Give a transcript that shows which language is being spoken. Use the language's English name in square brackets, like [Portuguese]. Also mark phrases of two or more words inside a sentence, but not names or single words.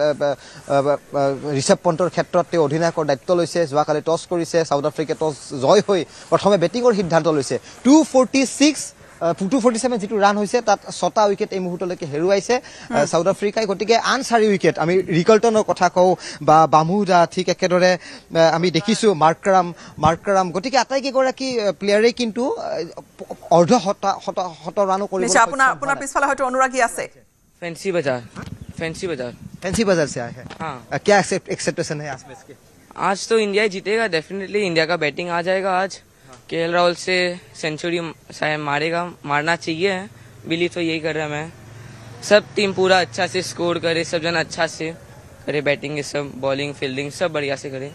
[Assamese] ঋষভ পন্তৰ ক্ষেত্ৰত তেওঁ অধিনায়কৰ দায়িত্ব লৈছে যোৱাকালি টছ কৰিছে চাউথ আফ্ৰিকাই টছ জয় হৈ প্ৰথমে বেটিঙৰ সিদ্ধান্ত লৈছে 247 যিটো ৰান হৈছে তাত 6টা উইকেট এই মুহূৰ্তলৈকে হেৰুৱাইছে সাউথ আফ্ৰিকাই গতিকে আন 4 উইকেট আমি ৰিকল্টনৰ কথা কওঁ বা বামুদা ঠিক একেদৰে আমি দেখিছোঁ মাৰ্কাৰাম গতিকে আটাইকেইগৰাকী প্লেয়াৰে কিন্তু অৰ্ধ শত ৰানো কৰিব আপোনাৰ পিছফালে হয়তো অনুৰাগী আছে [Hindi] फैंसी बाजार से आए हैं हाँ क्या एक्सेप्टेशन है आज मैच के आज तो इंडिया जीतेगा डेफिनेटली इंडिया का बैटिंग आ जाएगा आज केएल राहुल से सेंचुरी मारना चाहिए बिलीव तो यही कर रहा मैं सब टीम पूरा अच्छा से स्कोर करे सब जन अच्छा से करे बैटिंग सब बॉलिंग फील्डिंग सब बढ़िया से करे